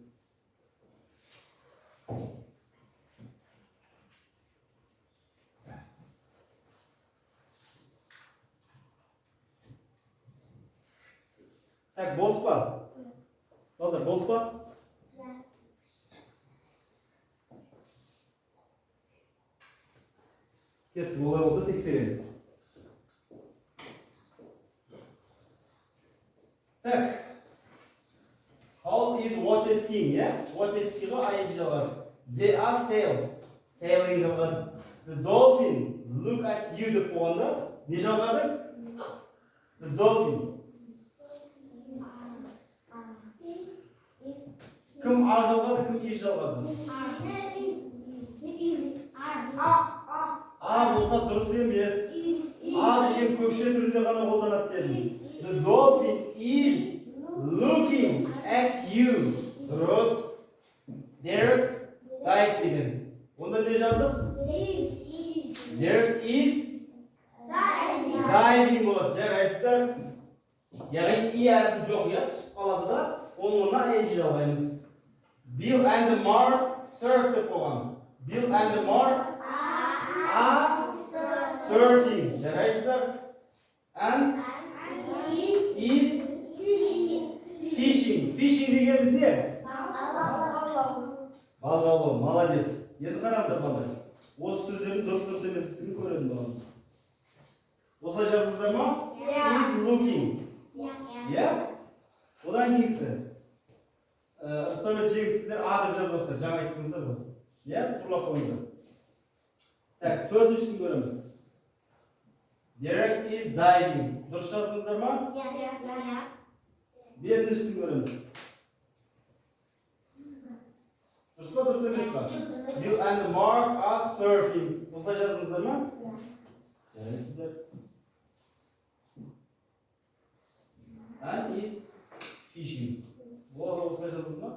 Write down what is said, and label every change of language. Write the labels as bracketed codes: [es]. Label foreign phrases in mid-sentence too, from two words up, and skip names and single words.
[kk] Так, болдық па? Балдар, болдық па? Кеттік, олай болса тексереміз. Так. [en] How is water skiing, yeah? Water skiing ing жалғады. They are sailing жалғады. The dolphin look at you [kk] деп болғанда не жалғады? [en] The dolphin. [kk] Кім а жалғады, кім is жалғады? А болса дұрыс емес. А деген көкше түрінде ғана қолданады дедім. [en] The dolphin is looking at you. [kk] Дұрыс. [en] There dive [kk] деген. Онда не жаздық? [en] There is diving [kk] болады. Жарайсыздар. Яғни и әрпі жоқ, я түсіп қалады да, оның орнына ing жалғаймыз. [en] Bill and Mark surf [kk] деп қойған. [en] Bill and Mark are surfing. Жарайсыздар. And is fishing. [kk] Fishing дегеніміз не? Балық аулау. Молодец. Енді қараңыздар балдар. Осы сөздердің дұрыс еместігін көремін баламыз. Осылай жаздыңыздар ма? [en] Is looking. [kk] Я? Одан кейгісі. Ырысбек жеңіс сіздер а деп жазбасыздар. Жаңа айттыңыздар ғой. Я? Тұрлақ қойыңыздар. Так, төртіншісін көреміз. [en] Derek is diving. [kk] Дұрыс жаздыңыздар ма? Бесіншісін көреміз. Дұрыс па, дұрыс емес па? [en] Bill and Mark are surfing. [kk] Осылай жаздыңыздар ма? Жарайсыздар. [en] And is fishing. [kk] Оларға осылай жаздыңыз ма?